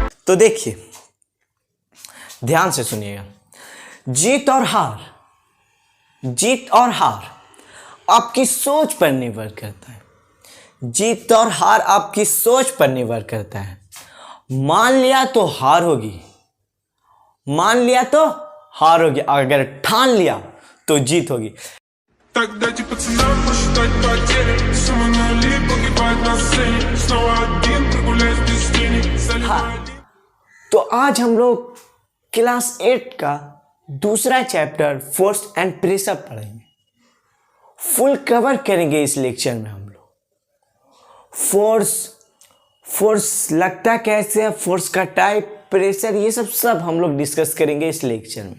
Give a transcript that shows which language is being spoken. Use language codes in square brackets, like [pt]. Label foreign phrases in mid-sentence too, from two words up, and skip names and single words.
[hi] तो देखिए, ध्यान से सुनिएगा। जीत और हार आपकी सोच पर निर्भर करता है। जीत और हार आपकी सोच पर निर्भर करता है। मान लिया तो हार होगी, अगर ठान लिया तो जीत होगी। [ru] Дайте пацанам посчитать потери. Сумма нули погибает на сцене. Снова один прогуляюсь без тени. [hi] तो आज हम लोग क्लास 8 का दूसरा चैप्टर फोर्स एंड प्रेशर पढ़ेंगे। [en] full cover [hi] करेंगे इस लेक्चर में हम लोग। फोर्स लगता कैसे है, फोर्स का टाइप, प्रेशर, ये सब हम लोग डिस्कस करेंगे इस लेक्चर में।